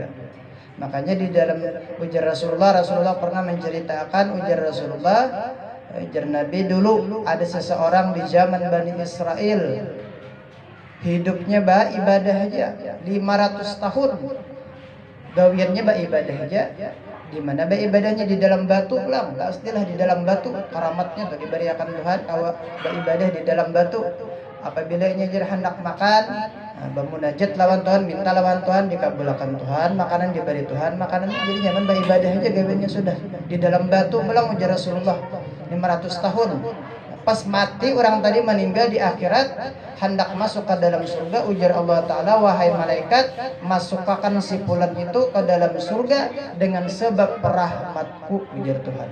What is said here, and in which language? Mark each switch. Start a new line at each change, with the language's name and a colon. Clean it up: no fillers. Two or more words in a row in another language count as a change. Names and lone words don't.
Indonesian: Makanya di dalam ujar Rasulullah pernah menceritakan, ujar Nabi, dulu ada seseorang di zaman Bani Israel, hidupnya ibadah aja 500 tahun.
Banjar: Gawiannya ibadah aja. Di mana ibadahnya di dalam batu lang, pastilah di dalam batu.
Indonesian: Karamatnya tuh diberikan Tuhan bahwa ibadah di dalam batu.
Banjar: Apabila ini jadi hendak makan, bermunajat lawan Tuhan, minta lawan Tuhan, dikabulkan Tuhan, makanan diberi Tuhan, makanan jadi nyaman ibadah aja gawiannya sudah di dalam batu ulang, ujar Rasulullah 500 tahun.
Indonesian: Pas mati orang tadi meninggal di akhirat hendak masuk ke dalam surga, ujar Allah Ta'ala, wahai malaikat, masukkan si fulan itu ke dalam surga dengan sebab rahmatku, ujar Tuhan.